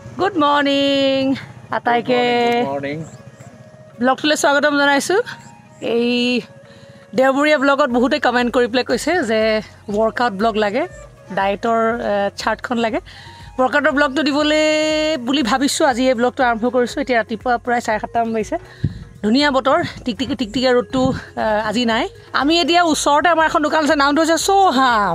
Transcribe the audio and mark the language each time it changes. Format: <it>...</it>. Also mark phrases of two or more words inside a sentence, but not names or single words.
<en>Good morning. Ataike. Good morning.</en> <as>ভ্লগলৈ স্বাগতম জনাইছো। এই দেওবুৰিয়া ভ্লগত বহুতে কমেন্ট কৰি প্লে কৈছে যে</as> <en>workout blog</en> <as>লাগে, ডায়েটৰ চাৰ্টখন লাগে। ওয়ার্কআউটৰ ব্লগটো দিবলৈ বুলি ভাবিছো আজি এই ব্লগটো আৰম্ভ কৰিছো। এতিয়া ৰাতিপুৱা প্ৰায় 7:30 মান হৈছে। ধুনিয়া বতৰ, টিকটিকি ৰ'দটো আজি নাই। আমি এতিয়া ওচৰতে আমাৰ এখন দোকান আছে, নামটো হৈছে সোহাম।</as>